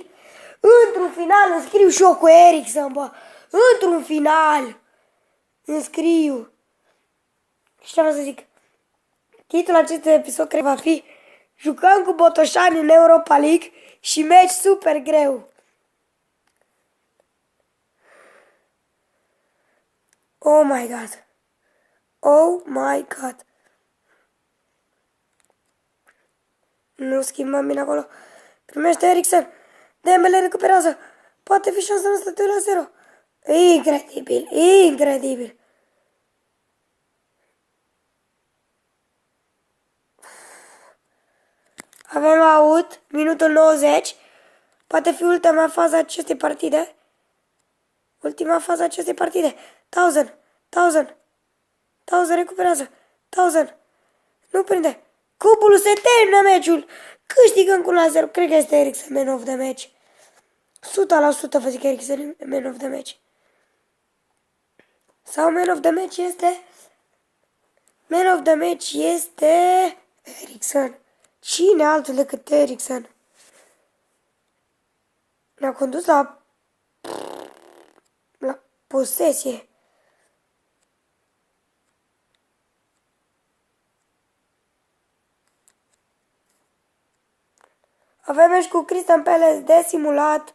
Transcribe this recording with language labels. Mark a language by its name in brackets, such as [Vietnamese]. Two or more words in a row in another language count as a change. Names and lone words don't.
[Romanian] Într-un final înscriu și eu cu Eriksen, bă. Într-un final. înscriu. Și ce vreau să zic? Titlul acestui episod cred va fi Jucăm cu Botoșani în Europa League și meci super greu. [English] Oh my god. Oh my god. [Romanian] Nu schimbăm bine acolo. Primește Eriksen. Dembele recuperează. Poate fi șansa noastră 2-0. Incredibil, incredibil. Avem out, minutul 90. Poate fi ultima fază a acestei partide. Ultima fază a acestei partide. Thousand recuperează. Nu prinde. Cubul se termină meciul. Câștigăm cu 1-0. Cred că este Eriksen [English] man of the match. 100% [Romanian] vă zic [English] Eriksen man of the match. Sau man of the match este... Man of the match este... Eriksen. [Romanian] Cine altul decât Eriksen? Ne-a condus la posesie. Avem meci cu Crystal Palace de simulat.